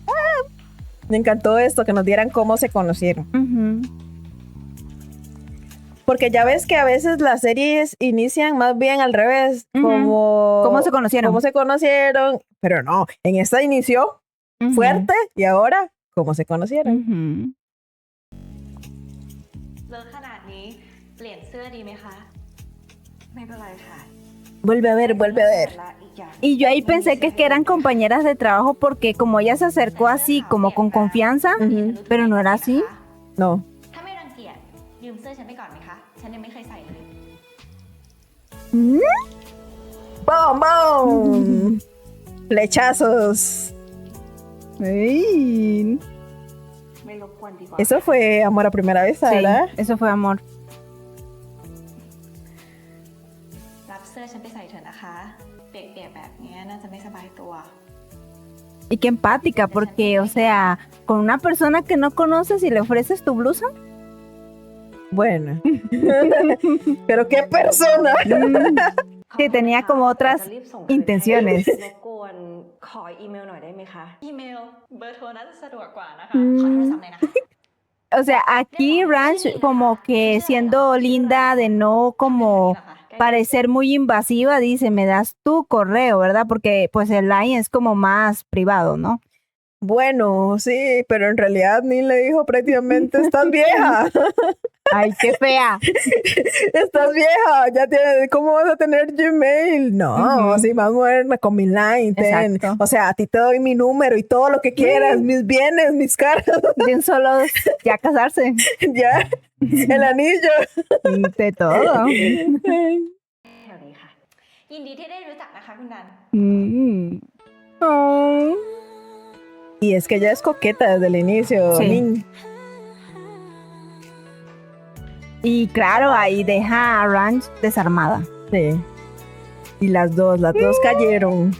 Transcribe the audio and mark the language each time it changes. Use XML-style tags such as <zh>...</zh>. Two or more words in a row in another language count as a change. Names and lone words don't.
<es>Me encantó esto, que nos dieran cómo se conocieron. Porque ya ves que a veces las series inician más bien al revés, como... ¿Cómo se conocieron? ¿Cómo se conocieron? Pero no, en esta inició fuerte y ahora, ¿cómo se conocieron?</es> <th>เลิกขนาดนี้เปลี่ยนเสื้อดีไหมคะ ไม่เป็นไรค่ะ</th> <es>Vuelve a ver, vuelve a ver. Y yo ahí pensé que eran compañeras de trabajo porque como ella se acercó así, como con confianza, pero no era así. No.</es> <th>ถ้าไม่รังเกียจยืมเสื้อฉันไปก่อนไหมคะ ฉันยังไม่เคยใส่เลย</th> <es>¡Bom, bom! Flechazos. Ay.</es> <th>ไม่รบกวนดีกว่า</th> <es>Eso fue amor a primera vista, Sí, ¿verdad? eso fue amor.</es> <th>รับเสื้อฉันไปใส่เถอะนะคะ เปียกๆแบบนี้น่าจะไม่สบายตัว</th> <es>Y qué empática, porque, o sea, con una persona que no conoces y le ofreces tu blusa. Bueno. Pero qué persona. Sí, tenía como otras intenciones.</es> <th>รบกวนขออีเมลหน่อยได้ไหมคะ อีเมล เบอร์โทรน่าจะสะดวกกว่านะคะ ขอโทรศัพท์หน่อยนะคะ</th> <es>O sea, aquí Ranch como que siendo linda de no como parecer muy invasiva, dice, me das tu correo, ¿verdad? Porque pues el line es como más privado, ¿no? Bueno, sí, pero en realidad ni le dijo prácticamente, estás vieja. Ay, qué fea. Estás vieja, ya tienes, ¿cómo vas a tener Gmail? No, así más moderna, con mi line. Ten. Exacto. O sea, a ti te doy mi número y todo lo que quieras, mis bienes, mis caras, De un solo ya casarse. ya, el anillo. De todo.</es> <th>แถวนี้ค่ะ ยินดีที่ได้รู้จักนะคะคุณดัน</th> <es>Oh. Y es que ella es coqueta desde el inicio. Sí. Nin. Y claro, ahí deja a Ranch desarmada. Sí. Y las dos cayeron.</es>